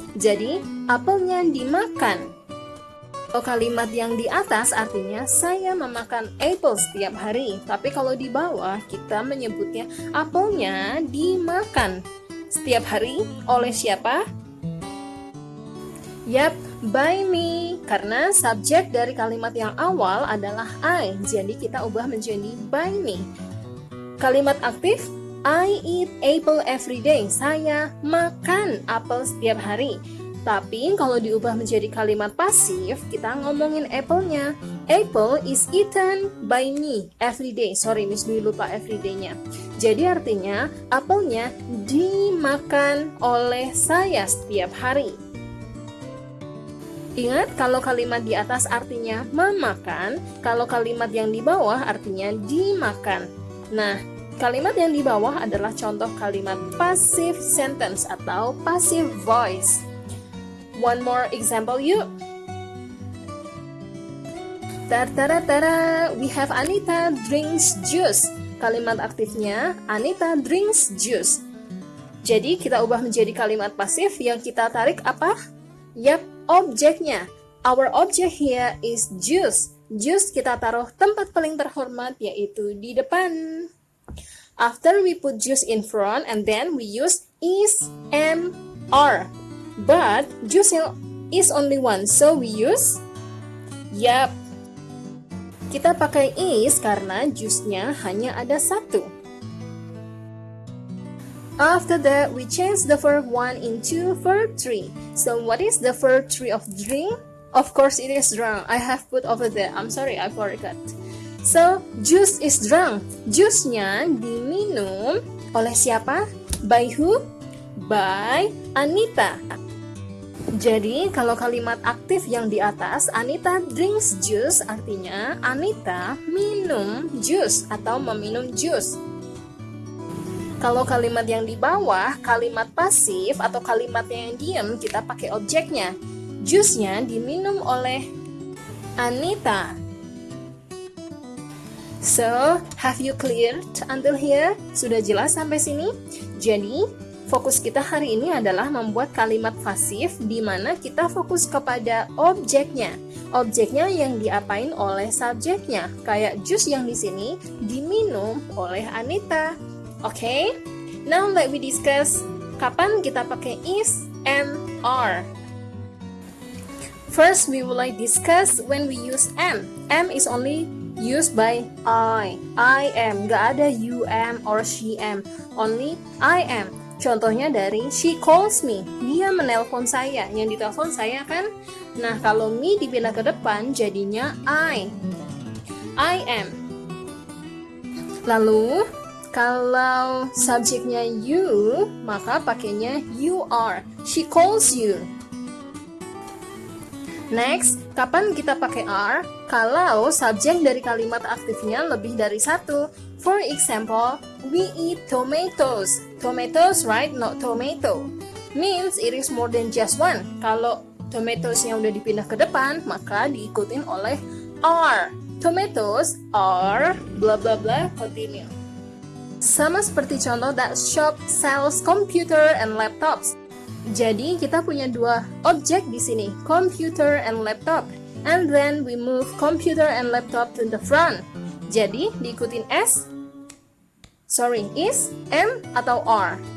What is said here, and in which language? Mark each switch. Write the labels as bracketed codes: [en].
[id] Jadi, apelnya dimakan. Kalau kalimat yang di atas artinya saya memakan apple setiap hari. Tapi kalau di bawah kita menyebutnya apelnya dimakan setiap hari oleh siapa? Yap, [en] by me. [id] Karena subjek dari kalimat yang awal adalah I. Jadi kita ubah menjadi by me. Kalimat aktif, [en] I eat apple every day. [id] Saya makan apel setiap hari. Tapi kalau diubah menjadi kalimat pasif, kita ngomongin apple-nya. [en] Apple is eaten by me every day. [id] Sorry, Miss Dwi lupa everyday-nya. Jadi artinya, apelnya dimakan oleh saya setiap hari. Ingat, kalau kalimat di atas artinya memakan, kalau kalimat yang di bawah artinya dimakan. Nah, kalimat yang di bawah adalah contoh kalimat passive sentence atau passive voice. [en] One more example yuk. Tara, we have Anita drinks juice. [id] Kalimat aktifnya, [en] Anita drinks juice. [id] Jadi kita ubah menjadi kalimat pasif yang kita tarik apa? [en] Yap, objeknya. Our object here is juice. [id] Juice kita taruh tempat paling terhormat yaitu di depan. [en] After we put juice in front and then we use is and are. But juice is only one, so we use yap. [id] Kita pakai is karena jusnya hanya ada satu. [en] After that, we change the verb 1 into verb 3. So what is the verb 3 of drink? Of course it is drunk. I have put over there. I'm sorry, I forgot. So, juice is drunk. [id] Jusnya diminum oleh siapa? [en] By who? [id] By Anita. Jadi, kalau kalimat aktif yang di atas, [en] Anita drinks juice, [id] artinya Anita minum jus atau meminum jus. Kalau kalimat yang di bawah, kalimat pasif atau kalimat yang diam, kita pakai objeknya. Jusnya diminum oleh Anita. [en] So, have you cleared until here? [id] Sudah jelas sampai sini? Jadi, fokus kita hari ini adalah membuat kalimat pasif di mana kita fokus kepada objeknya. Objeknya yang diapain oleh subjeknya. Kayak jus yang di sini diminum oleh Anita. Oke? [en] Now let we discuss [id] kapan kita pakai [en] is and are. First, we will discuss when we use am. Am is only used by I am. [id] Gak ada [en] you am or she am. Only I am. [id] Contohnya dari [en] she calls me, [id] dia menelpon saya, yang ditelepon saya kan? Nah, kalau me dipindah ke depan jadinya I am. Lalu, kalau subjeknya you, maka pakainya you are. [en] She calls you. [id] Next, kapan kita pakai are? Kalau subjek dari kalimat aktifnya lebih dari satu. [en] For example, we eat tomatoes. Tomatoes, right? Not tomato. Means it is more than just one. [id] Kalau tomatoes-nya udah dipindah ke depan, maka diikutin oleh are. [en] Tomatoes are blah blah blah, continue. [id] Sama seperti contoh [en] that shop sells computer and laptops. [id] Jadi kita punya dua objek di sini, computer and laptop. [en] And then we move computer and laptop to the front. [id] Jadi diikutin is, am, atau are?